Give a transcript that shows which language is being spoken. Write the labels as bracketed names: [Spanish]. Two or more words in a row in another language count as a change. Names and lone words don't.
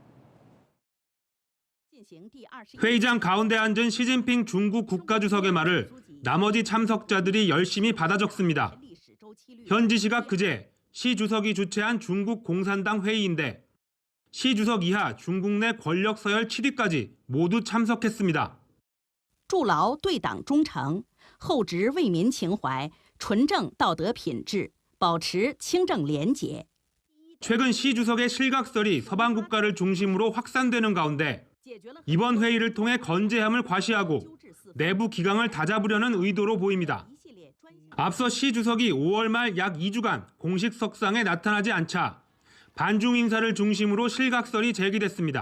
[Korean] 회의장 가운데 앉은 시진핑 중국 국가주석의 말을 나머지 참석자들이 열심히 받아 적습니다. 현지 시각 그제 시 주석이 주최한 중국 공산당 회의인데 시 주석 이하 중국 내 권력 서열 7위까지 모두 참석했습니다. [Chinese] 筑牢对党忠诚，厚植为民情怀，纯正道德品质，保持清正廉洁。 [Korean] 최근 시 주석의 실각설이 서방 국가를 중심으로 확산되는 가운데 이번 회의를 통해 건재함을 과시하고 내부 기강을 다잡으려는 의도로 보입니다. 앞서 시 주석이 5월 말 약 2주간 공식 석상에 나타나지 않자 반중 인사를 중심으로 실각설이 제기됐습니다.